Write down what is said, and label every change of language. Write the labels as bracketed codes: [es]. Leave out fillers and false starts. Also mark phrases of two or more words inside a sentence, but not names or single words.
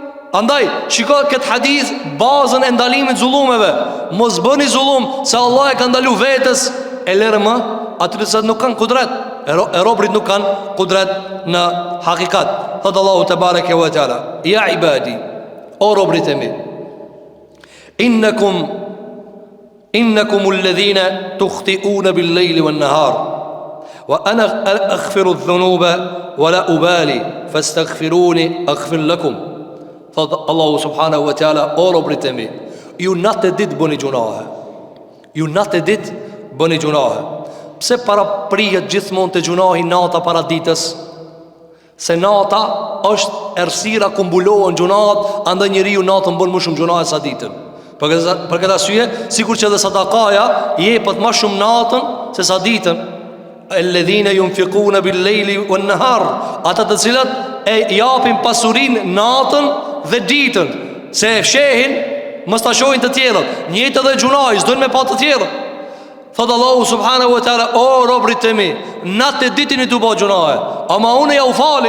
[sq] Andaj, shiko këtë hadith, bazën e ndalimit zullumeve. Mos bëni zullum, se Allah e ka ndalu vetës. E lërë më, atyre se nuk kanë kudret. E robrit nuk kanë kudret në hakikat. Thëtë Allahu të [ar] تبارك وتعالى: يا عبادي, [sq] o robrit e mi, [ar] إنكم الذين تخطئون بالليل والنهار وأنا أغفر الذنوب ولا أبالي فاستغفروني أغفر لكم. [sq] Thëtë Allahu [ar] سبحانه وتعالى: [sq] O robrit e mi, ju natë e dit bëni gjunahe. Ju natë e dit bëni gjunahe. Pse para prijet gjithmonë të gjunahi nata para ditës? Se nata është errësira ku mbulohen gjunahet, andaj njeriu natën bën më shumë gjunahe sa ditën. Për këtë arsye, sikur që dhe sadakaja jepet më shumë natën se sa ditën. [ar] الذين ينفقون بالليل والنهار, [sq] ata të cilat e japin pasurinë natën dhe ditën, se e fshehin mos ta shohin të tjerët. Njëjtë edhe gjunahi, s'dojnë me pa të tjerët. Thëtë Allahu [ar] سبحانه وتعالى: [sq] O robrit e mi, natë e ditin i të bëjë gjunahe, ama unë ja u fali.